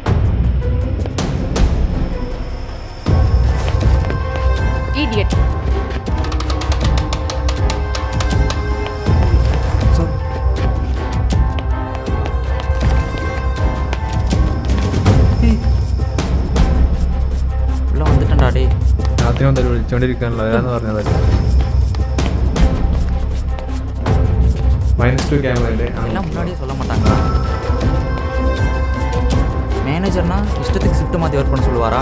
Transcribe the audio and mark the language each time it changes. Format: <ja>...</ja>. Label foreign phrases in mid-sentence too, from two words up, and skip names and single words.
<ta>இடியட். உள்ள வந்துட்டேன்டா டே.</ta> <ml>രാത്രി വന്നിട്ട് വിളിച്ചോണ്ടിരിക്കാനല്ലോ അതാന്ന് പറഞ്ഞത്. -2 ക്യാമറ</ml> <ta>எல்லாம் முன்னாடியே சொல்ல மாட்டாங்களா? மேனேஜர்னா இஷ்டத்துக்கு ஷிஃப்ட் மாற்றி ஒர்க் பண்ண சொல்லுவாரா?</ta>